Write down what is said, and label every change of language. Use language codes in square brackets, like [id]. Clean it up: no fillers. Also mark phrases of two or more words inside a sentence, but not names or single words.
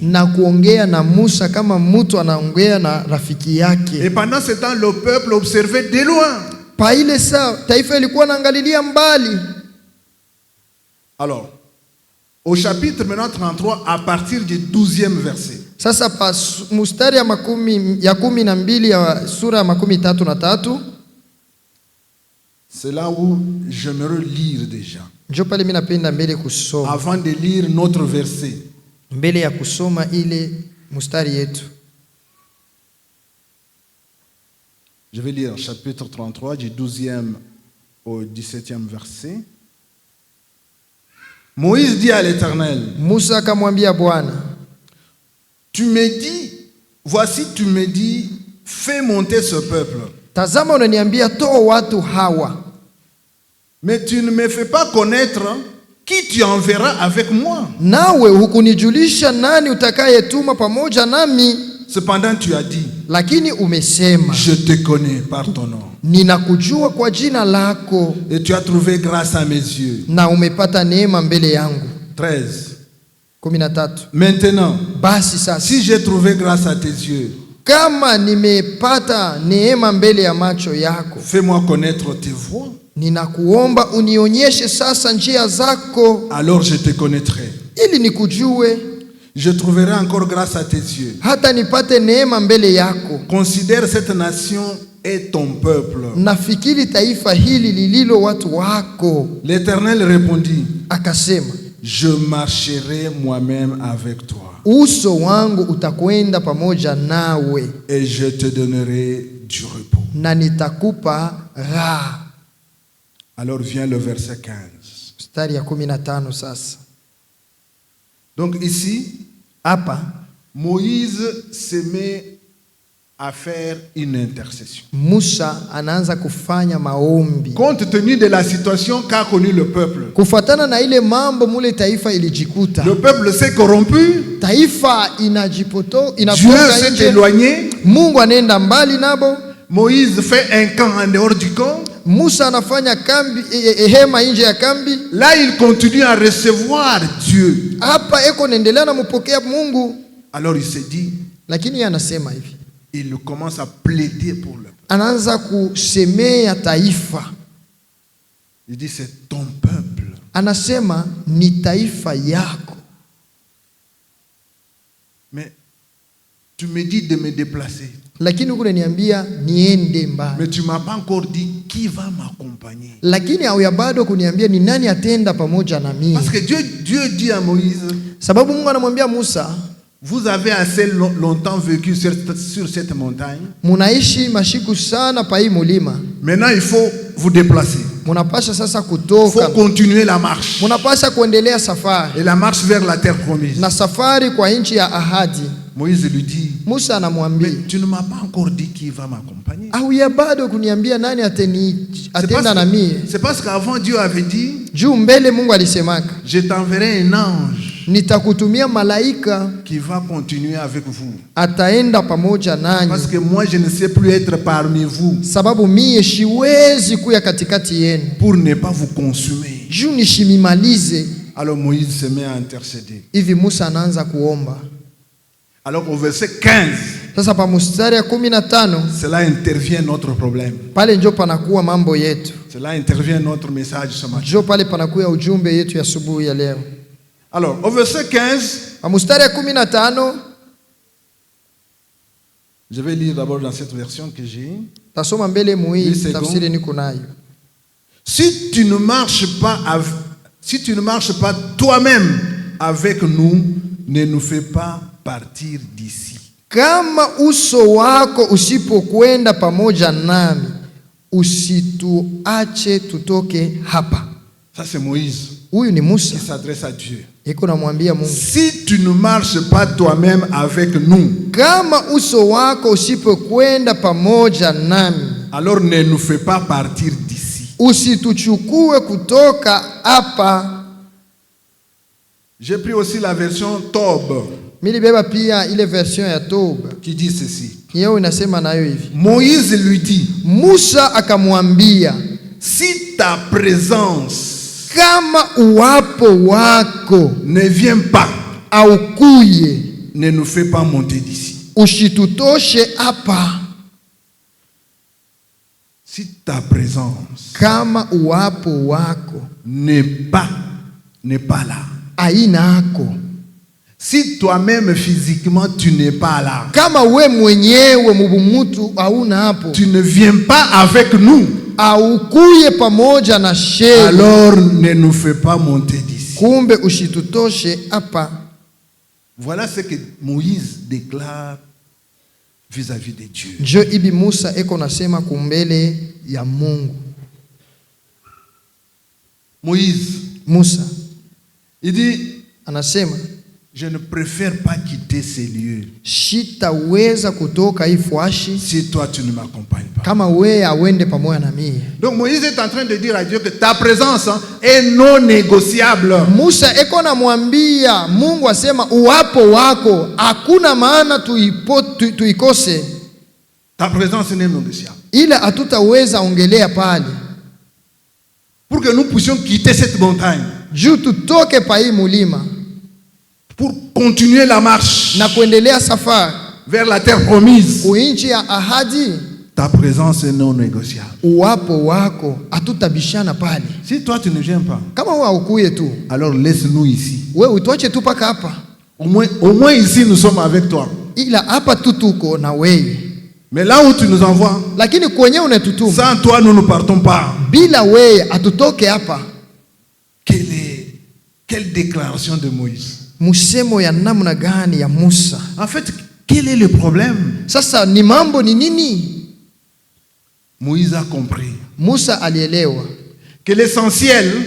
[sw] na kuongea na Musa kama mtu anaongea na rafiki [fr] Et [sw] yake. [fr] pendant ce temps, le peuple observait de loin. [sw] Pa ile saa taifa ilikuwa naangalilia mbali. [fr] Alors, au chapitre maintenant 33, à partir du 12e verset, [sw] Sasa pa mustari ya 12 ya sura ya 33 [fr] c'est là où j'aimerais lire déjà. [sw] njo pale mimi napenda mbele kusoma. [fr] Avant de lire notre verset, [sw] Mbele ya kusoma ile mustari yetu. [fr] je vais lire chapitre 33 du 12e au 17e verset. Moïse dit à l'Éternel, [sw] Musa akamwambia Bwana, [fr] tu me dis, voici tu me dis, fais monter ce peuple. [sw] tazama unaniambia toa watu hawa, [fr] Mais tu ne me fais pas connaître qui tu enverras avec moi. [sw] nawe hukunijulisha nani utakayetuma pamoja nami. [fr] Cependant tu as dit, [sw] Lakini umesema [fr] je te connais par ton nom. [sw] ninakujua kwa jina lako, [fr] Et tu as trouvé grâce à mes yeux. [sw] na umepata neema mbele yangu. 13. 13. [fr] Maintenant, [sw] Basi sasa [fr] si j'ai trouvé grâce à tes yeux, [sw] kama nimepata neema mbele ya macho yako, [fr] fais-moi connaître tes voies. [sw] ninakuomba unionyeshe sasa njia zako, [fr] Alors je te connaîtrai. [sw] ili nikujue, [fr] Je trouverai encore grâce à tes yeux. [sw] hata nipate neema mbele yako. [fr] Considère cette nation est ton peuple. [sw] Nafikiri taifa hili lililo watu wako. [fr] L'Éternel répondit, [sw] Akasema, [fr] je marcherai moi-même avec toi [sw] uso wangu utakwenda pamoja nawe [fr] et je te donnerai du repos. [sw] na nitakupa raha. [fr] Alors vient le verset 15. [sw] Mstari ya 15 sasa. [fr] Donc ici, [sw] Hapa [fr] Moïse se met à faire une intercession. [sw] Musa anaanza kufanya maombi [fr] Compte tenu de la situation qu'a connue le peuple. [sw] kufuatana na ile mambo mule taifa ilijikuta. [fr] Le peuple s'est corrompu, [sw] Taifa [fr] Dieu [sw] inapoka [fr] s'est [sw] nje, [fr] éloigné, [sw] Mungu anaenda mbali nabo. [fr] Moïse fait un camp en dehors du camp. [sw] Musa anafanya kambi hema nje ya kambi. [fr] Là, il continue à recevoir Dieu. [sw] Hapa eko naendelea na mpokea Mungu, [fr] Alors il se dit, [sw] lakini yeye anasema hivi, [fr] il commence à plaider pour le peuple. [sw] anaanza kusemea taifa. [fr] Il dit, c'est ton peuple. [sw] Anasema ni taifa yako, [fr] Mais tu me dis de me déplacer. [sw] lakini huko unaniambia niende mbali, [fr] Mais tu ne m'as pas encore dit qui va m'accompagner. [sw] lakini hauya bado kuniambia ni nani atenda pamoja na mimi. [fr] Parce que Dieu dit à Moïse, [sw] Sababu Mungu anamwambia Musa, [fr] vous avez assez longtemps vécu sur cette montagne. [sw] munaishi mashiku sana pa hii mulima, [fr] Maintenant, il faut vous déplacer. [sw] munapasha sasa [fr] Il faut [sw] kutoka, [fr] continuer la marche. [sw] munapasha kuendelea safari [fr] Et la marche vers la terre promise. [sw] na safari kwa nchi ya ahadi. [fr] Moïse lui dit, [sw] Musa anamwambia, [fr] mais tu ne m'as pas encore dit qui va m'accompagner. [sw] hauya bado kuniambia nani atenda na mie. [fr] C'est parce qu'avant Dieu avait dit, [sw] Juu mbele Mungu alisemaka, [fr] je t'enverrai un ange [sw] nitakutumia malaika [fr] qui va continuer avec vous. [sw] ataenda pamoja nanyi, [fr] Parce que moi, je ne sais plus être parmi vous [sw] sababu mie shiwezi kuya katikati yenu [fr] pour ne pas vous consumer. [sw] juu nishimimalize. [fr] Alors Moïse se met à intercéder. [sw] Hivi Musa anaanza kuomba. [fr] Alors au verset 15, [sw] Sasa pa mstari ya 15 [fr] cela intervient notre problème. [sw] pale njo panakuwa mambo yetu, [fr] Cela intervient notre message ce matin. [sw] njo pale panakuwa ujumbe yetu ya asubuhi ya leo. [fr] Alors au verset 15, [sw] Pa mstari ya 15 [fr] Je vais lire d'abord dans cette version que j'ai. [sw] Tasoma mbele [fr] Une [sw] muhii [fr] seconde. [sw] tafsiri niko nayo. [fr] Si tu ne marches pas toi-même avec nous, ne nous fais pas partir d'ici. [sw] Kama uso wako usipokwenda pamoja nami, usituache tutoke hapa. [fr] Ça c'est Moïse [sw] Huyu ni Musa, [fr] qui s'adresse à Dieu. [sw] iko namwambia Mungu, [fr] Si tu ne marches pas toi-même avec nous, [sw] kama uso wako usipokwenda pamoja nami, [fr] alors ne nous fais pas partir d'ici. [sw] usituchukue kutoka hapa. [fr] J'ai pris aussi la version Tob [sw] Milibeba pia ile version ya Toba, [fr] qui dit ceci. [sw] yeye inasema nayo hivi. [fr] Moïse lui dit, [sw] Musa akamwambia, [fr] si ta présence [sw] kama uwapo wako [fr] ne vient pas, [sw] aukuye, [fr] ne nous fais pas monter d'ici. [sw] ushitutoshe hapa. [fr] Si ta présence [sw] Kama uwapo wako [fr] n'est pas là, [sw] aina ako, [fr] si toi-même physiquement tu n'es pas là, [sw] kama we mwenyewe mubumutu hauna hapo, [fr] tu ne viens pas avec nous, [sw] aukuye pamoja na sheria, [fr] alors ne nous fais pas monter d'ici. [sw] kumbe ushitutoshe hapa. [fr] Voilà ce que Moïse déclare vis-à-vis de Dieu. [sw] Njo ibi Musa eko nasema kumbele ya Mungu. [fr] Moïse, [sw] Musa [fr] il dit, [sw] anasema, [fr] je ne préfère pas quitter ces lieux [sw] shitaweza kutoka hii fwashi [fr] si toi tu ne m'accompagnes pas. [sw] kama we awende pamoja na mie. [fr] Donc Moïse est en train de dire à Dieu que ta présence est non négociable. [sw] Musa eko namwambia Mungu, asema uwapo wako hakuna maana tuikose, [fr] Ta présence est non négociable. [sw] ila hatutaweza ongelea pale [fr] Pour que nous puissions quitter cette montagne, [sw] juu tutoke pa hii mulima [fr] pour continuer la marche [sw] na kuendelea safari [fr] vers la terre promise. [sw] kuinchi ya ahadi. [fr] Ta présence est non négociable. [sw] Uwapo wako hatutabishana pale. [fr] Si toi tu ne viens pas, [sw] Kama wewe haukuye tu, [fr] alors laisse-nous ici. [sw] wewe utwache tu paka hapa, [fr] Au moins ici nous sommes avec toi. [sw] ila hapa tu tuko na wewe, [fr] Mais là où tu nous envoies, [sw] lakini kwenye unatutuma [fr] sans toi nous ne partons pas. [sw] bila wewe atutoke hapa. [fr] Quelle déclaration de Moïse. [sw] Musemo ya namna gani ya Musa? [fr] En fait, quel est le problème? [sw] Sasa ni mambo ni nini? [fr] Moïse a compris [sw] Musa alielewa [fr] que l'essentiel,